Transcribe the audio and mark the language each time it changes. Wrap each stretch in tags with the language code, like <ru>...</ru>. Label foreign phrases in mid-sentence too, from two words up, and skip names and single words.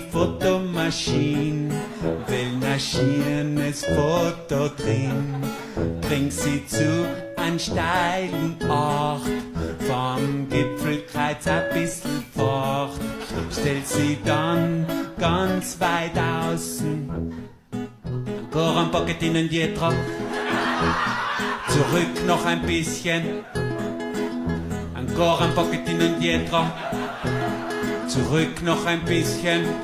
<de>Fotomaschine, will ein schönes Foto drin, bring sie zu an steilen Ort, vom Gipfelkreuz ein bisschen fort, stell sie dann ganz weit außen,</de> <it>ancora un pochettino indietro,</it> <de>zurück noch ein bisschen,</de> <it>ancora un pochettino indietro,</it> <de>zurück noch ein bisschen.</de>